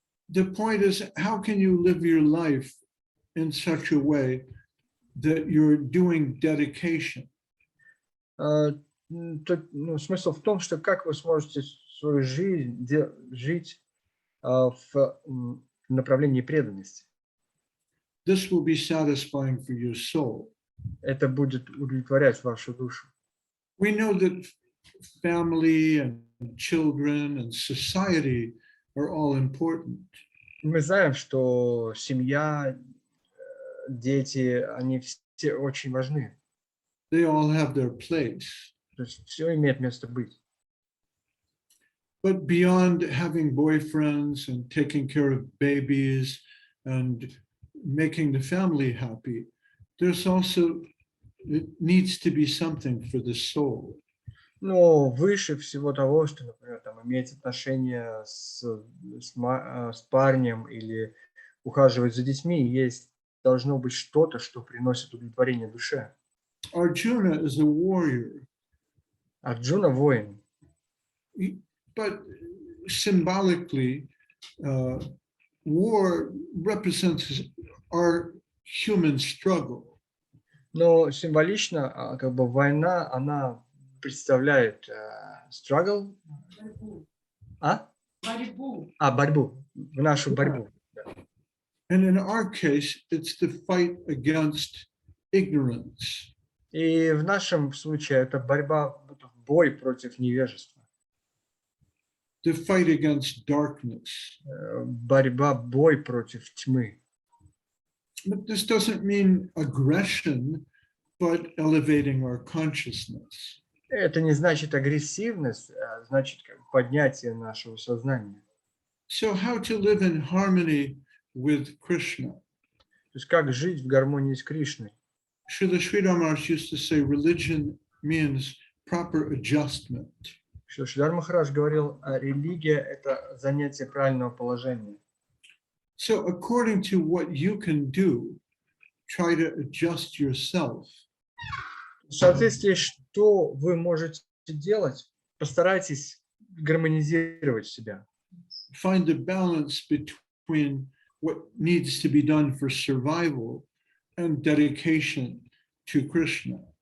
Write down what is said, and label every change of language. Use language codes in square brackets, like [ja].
[en] The point is, how can you live your life in such a way that you're doing dedication? [ru] Смысл в том, что как вы сможете свою жизнь жить в направлении преданности. [en] This will be satisfying for your soul. [ru] Это будет удовлетворять вашу душу. [en] We know that family and children and society are all important. [ru] Мы знаем, что семья, дети, они все очень важны. [en] They all have their place. [ru] То есть все имеет место быть. [en] But beyond having boyfriends and taking care of babies and making the family happy, there's also, it needs to be something for the soul. [ru] Но выше всего того, что, например, там, иметь отношения с парнем или ухаживать за детьми, должно быть что-то, что приносит удовлетворение душе. [en] Arjuna is a warrior. [ru] Арджуна воин. [en] But symbolically, war represents our human struggle. [ru] Но символично, как бы война, она представляет struggle, борьбу, нашу борьбу. [en] And in our case, it's the fight against ignorance. [ru] И в нашем случае это бой против невежества. [en] The fight against darkness. [ru] Бой против тьмы. [en] But this doesn't mean aggression, but elevating our consciousness. [ru] Это не значит агрессивность, а значит поднятие нашего сознания. [en] So how to live in harmony with Krishna? [ru] То есть как жить в гармонии с Кришной. [en] Srila Sridhar Maharaj used to say religion means proper adjustment. [ru] Шридар Махарадж говорил, религия – это занятие правильного положения. [en] So according to what you can do, try to adjust yourself. [ru] В соответствии, что вы можете делать, постарайтесь гармонизировать себя. [en] Find the balance between what needs to be done for survival and dedication to Krishna.